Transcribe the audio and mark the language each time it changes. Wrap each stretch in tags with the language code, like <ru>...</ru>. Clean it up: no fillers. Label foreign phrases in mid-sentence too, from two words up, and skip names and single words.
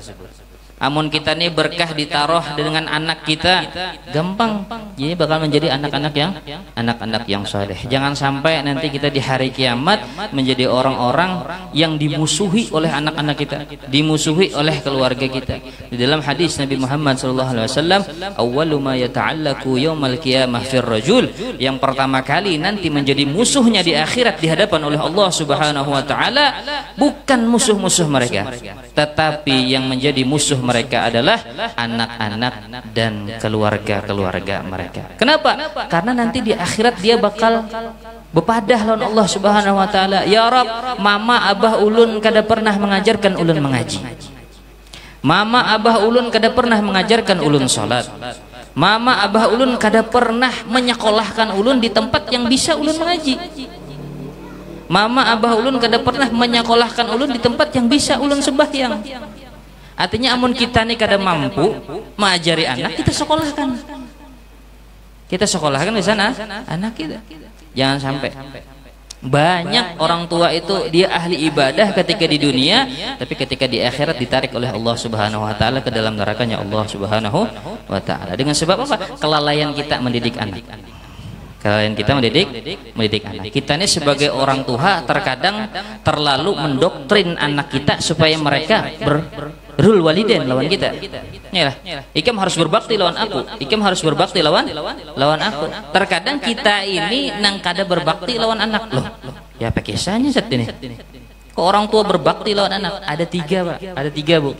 <id>Amun kita nih berkah ditaruh dengan anak kita, gampang, jadi bakal menjadi anak-anak yang saleh. Jangan sampai nanti kita di hari kiamat menjadi orang-orang yang dimusuhi oleh anak-anak kita, dimusuhi oleh keluarga kita. Di dalam hadis Nabi Muhammad SAW,</id> <ar>أول ما يتعلق يوم القيامة في الرجل,</ar> <id>yang pertama kali nanti menjadi musuhnya di akhirat di hadapan oleh Allah</id> <ar>سبحانه وتعالى</ar> <id>bukan musuh-musuh mereka, tetapi yang menjadi musuh mereka adalah anak-anak dan keluarga-keluarga mereka. Kenapa? Karena nanti di akhirat dia bakal</id> <bjn>bepadah lawan</bjn> <id>Allah</id> <ar>سبحانه وتعالى. يا رب,</ar> <bjn>mama abah ulun kada pernah mengajarkan ulun mengaji. Mama abah ulun kada pernah mengajarkan ulun salat. Mama abah ulun kada pernah menyekolahkan ulun di tempat yang bisa ulun mengaji. Mama abah ulun kada pernah menyekolahkan ulun di tempat yang bisa ulun sembahyang.</bjn> <id>Artinya</id> <bjn>amun kita nih kada mampu</bjn> <id>mengajari anak, kita sekolahkan. Kita sekolahkan di sana anak kita. Jangan sampai banyak orang tua itu dia ahli ibadah ketika di dunia, tapi ketika di akhirat ditarik oleh Allah</id> <ar>سبحانه وتعالى</ar> <id>ke dalam nerakanya Allah</id> <ar>سبحانه وتعالى.</ar> <id>Dengan sebab apa? Kelalaian kita mendidik anak. Kalian kita mendidik anak. Kita ini sebagai orang tua terkadang terlalu mendoktrin anak kita supaya mereka</id> <ar>برّ الوالدين</ar> <id>lawan kita.</id> <bjn>Yalah, ikam harus berbakti lawan aku. Ikam harus berbakti lawan aku. Terkadang kita ini nang kada berbakti lawan anak.</bjn> <id>Loh, ya apa kisahnya saat ini? Kok orang tua berbakti lawan anak? Ada 3, Pak. Ada 3, Bu.</id>